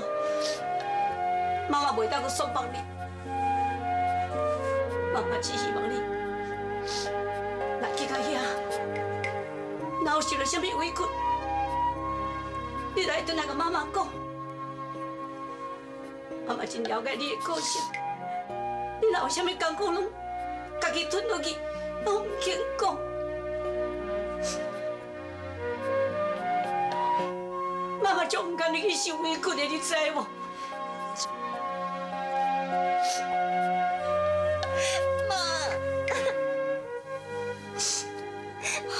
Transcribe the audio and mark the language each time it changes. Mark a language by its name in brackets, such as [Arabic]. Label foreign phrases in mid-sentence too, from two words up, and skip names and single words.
[Min Nan Chinese] 妈妈袂当去束缚你，妈妈只希望你，若去到遐，若有受到什么委屈，你来转来甲妈妈讲，妈妈真了解你的个性。你若有啥物艰苦，拢家己吞落去，拢唔肯讲。妈妈就唔甘你去受委屈的，你知无？妈，